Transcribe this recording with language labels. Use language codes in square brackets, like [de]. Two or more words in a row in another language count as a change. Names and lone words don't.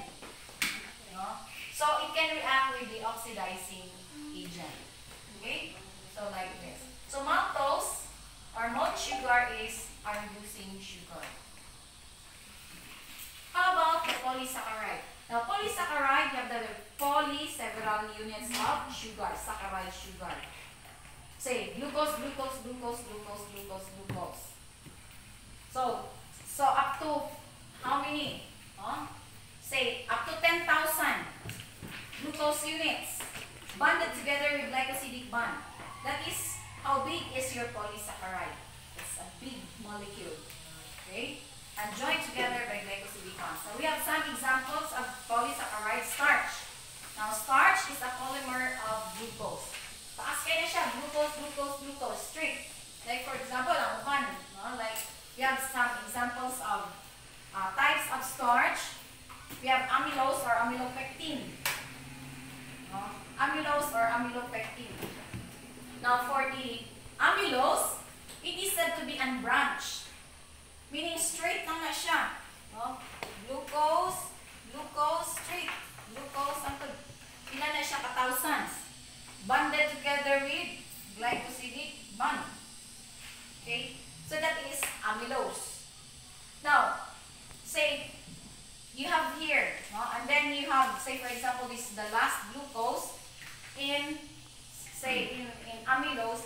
[en] So it can react with the oxidizing agent. Okay? So like this. So maltose or malt sugar is a reducing sugar. How about the polysaccharide? Now polysaccharide, you have the poly, several units of sugar, saccharide sugar. Say glucose, glucose, glucose, glucose, glucose, glucose. So up to how many? Say up to 10,000 glucose units bonded together with glycosidic bond. That is how big is your polysaccharide. It's a big molecule. Okay? And joined together by glycosidic bonds. So we have some examples of polysaccharide starch. Now starch is a polymer of glucose. [hil] Taas kaya na siya, [en] glucose, glucose, glucose, straight. Like for example, ang upan, like we have some examples of types of starch. We have amylose or amylopectin. Amylose or amylopectin. Now for the amylose, it is said to be unbranched. Meaning straight [hil] lang na siya. [en] Glucose, glucose, straight. [hil] Glucose, ilan na siya ka-thousands. [en] Bonded together with glycosidic bond. Okay? So that is amylose. Now, say, you have here, and then you have, say for example, this is the last glucose in, say, in amylose.